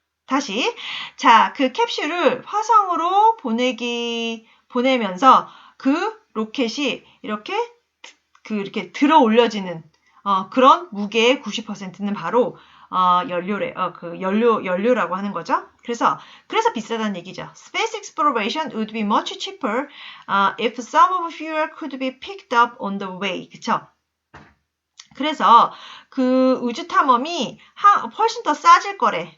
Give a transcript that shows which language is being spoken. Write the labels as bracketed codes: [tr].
[ko] 다시 자, 그 캡슐을 화성으로 보내면서 그 로켓이 이렇게 들어 올려지는 그런 무게의 90%는 바로 연료라고 하는 거죠. 그래서 비싸다는 얘기죠. [en] Space exploration would be much cheaper if some of fuel could be picked up on the way. [ko] 그쵸? 그래서 그 우주 탐험이 훨씬 더 싸질 거래.